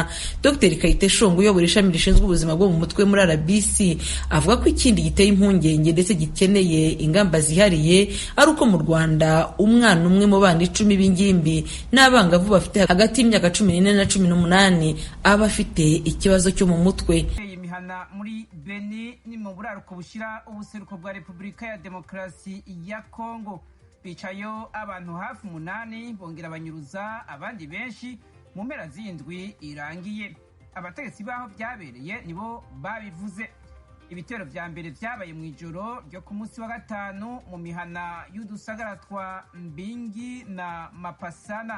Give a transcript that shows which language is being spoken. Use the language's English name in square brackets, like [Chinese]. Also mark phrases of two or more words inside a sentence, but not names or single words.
[Kinyarwanda] Dr Kayite Shongo uyobora ishami rishinzwe ubuzima bwo mu mutwe muri RBC avuga ko ikindi giteye impungenge ndetse gikeneye ingamba zihariye ari uko mu Rwanda umwana umwe mu bana 10 b'ingimbi n'abangavu bafite hagati y'imyaka 14 na 18 aba afite ikibazo cyo mu mutwe. [Rundi] Imihana muri Beni ni mu buraruko bushira ubuseruko bwa Repubulika ya Demokarasi ya Kongo, bicayo abantu hafi 8 bongera banyuruza abandi benshi mu mpera z'indwi irangiye. Abategetsi baho byabereye nibo babivuze. Ibitero vya mbere vyabaye mu ijoro ryo ku munsi wa gatanu mu mihana y'udusagara twa Mbingi na Mapasana.